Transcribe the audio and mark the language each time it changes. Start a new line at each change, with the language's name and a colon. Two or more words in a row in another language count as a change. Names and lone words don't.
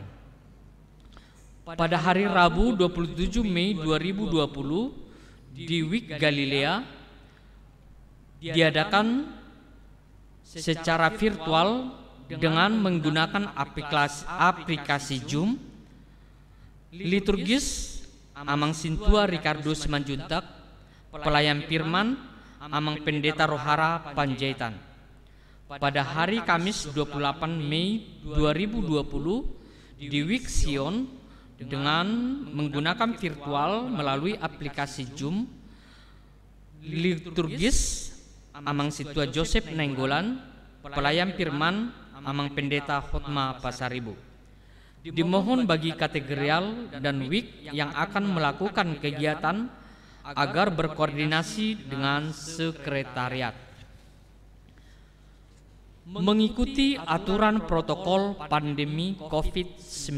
Indonesian: Pada hari Rabu 27 Mei 2020 di Week Galilea diadakan secara virtual dengan menggunakan aplikasi Zoom. Liturgis Amang Sintua Ricardo Simanjuntak, pelayan firman Amang Pendeta Rohara Panjaitan. Pada hari Kamis 28 Mei 2020 di Week Sion dengan menggunakan virtual melalui aplikasi Zoom. Liturgis Amang Situa Joseph Nenggolan, pelayan firman Amang Pendeta Hotma Pasaribu. Dimohon bagi kategorial dan week yang akan melakukan kegiatan agar berkoordinasi dengan sekretariat. Mengikuti aturan protokol pandemi COVID-19.